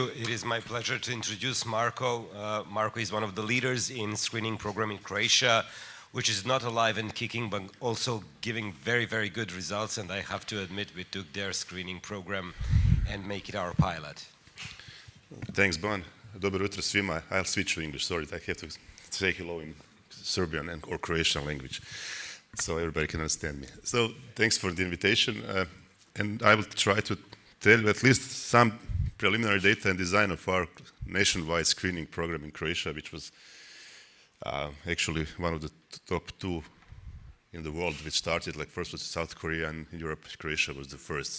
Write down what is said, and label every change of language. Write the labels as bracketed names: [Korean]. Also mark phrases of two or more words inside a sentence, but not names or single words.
[English] It is my pleasure to introduce Marko. Marko is one of the leaders in screening program in Croatia, which is not alive and kicking, but also giving very, very good results. And I have to admit, we took their screening program and make it our pilot. Thanks, Bon. [Croatian] Dobro jutro svima. [English] I'll switch to English. Sorry, I have to say hello in Serbian or Croatian language, so everybody can understand me. So thanks for the invitation. And I will try to tell you at least some preliminary data and design of our nationwide screening program in Croatia, which was actually one of the top 2 in the world, which started, like first was South Korea, and in Europe, Croatia was the first.